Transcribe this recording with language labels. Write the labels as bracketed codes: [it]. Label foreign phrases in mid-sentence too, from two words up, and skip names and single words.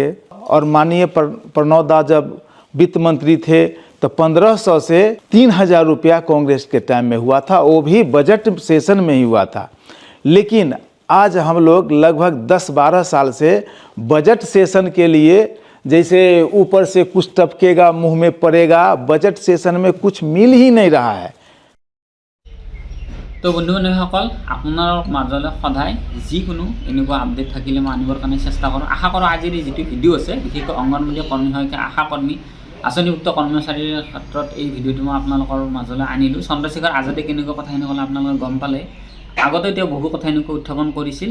[hi] और माननीय प्रणव दा जब वित्त मंत्री थे तो 1500 से 3000 रुपया कांग्रेस के टाइम में हुआ था, वो भी बजट सेशन में ही हुआ था। लेकिन आज हम लोग लगभग 10-12 साल से बजट सेशन के लिए जैसे ऊपर से कुछ टपकेगा मुंह में पड़ेगा, बजट सेशन में कुछ मिल ही नहीं रहा है। [as] তো বন্ধু বান্ধৱীসকল, আপোনাৰ মাজলৈ সদায় যিকোনো এনেকুৱা আপডেট থাকিলে মই আনিবৰ কাৰণে চেষ্টা কৰোঁ। আশা কৰোঁ আজিৰ এই যিটো ভিডিঅ' আছে, বিশেষকৈ অংগনবাড়ী কৰ্মী সহায়িকা আশাকৰ্মী আঁচনিভুক্ত কৰ্মচাৰীৰ ক্ষেত্ৰত এই ভিডিঅ'টো মই আপোনালোকৰ মাজলৈ আনিলোঁ। চন্দ্ৰশেখৰ আজাদে কেনেকুৱা কথাখিনি ক'লে আপোনালোকে গম পালে। আগতে তেওঁ বহু কথা এনেকৈ উত্থাপন কৰিছিল।